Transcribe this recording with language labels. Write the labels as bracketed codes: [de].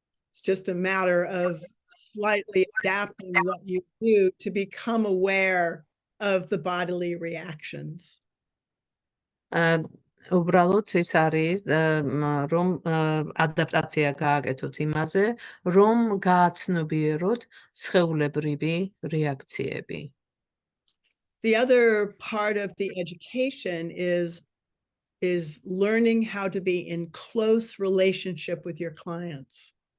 [en] It's just a matter of slightly adapting what you do to become aware of the bodily reactions. [ka] უბრალოდ ის არის, რომ ადაპტაცია გააკეთოთ იმაზე, რომ გააცნობიეროთ სხეულებრივი რეაქციები. [en] The other part of the education is learning how to be in close relationship with your clients.